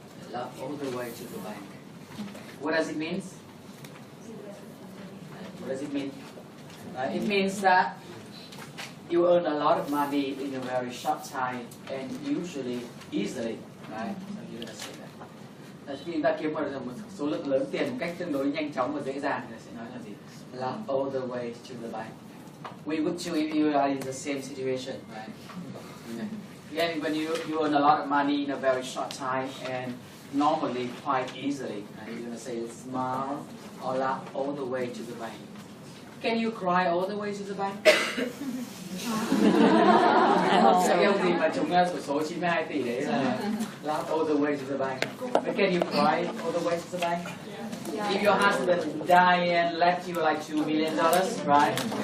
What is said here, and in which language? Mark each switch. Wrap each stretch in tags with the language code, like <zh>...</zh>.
<en>Laugh all the way to the bank. What does it mean? What does it mean? It means that you earn a lot of money in a very short time and usually easily, right? So you're gonna say that.</en> <vi>Khi chúng ta kiếm một số lượng lớn tiền một cách tương đối nhanh chóng và dễ dàng thì sẽ nói là gì?</vi> <en>Laugh all the way to the bank. We would too if you are in the same situation, right? Yeah, when you earn a lot of money in a very short time and normally quite easily, right? You're gonna say smile or laugh all the way to the bank. Can you cry all the way to the bank?</en> <vi>Cái ông gì mà trúng sổ số 92 tỷ đấy là</vi> <en>laugh all the way to the bank. But can you cry all the way to the bank? If your husband die and left you like $2 million, right?</en>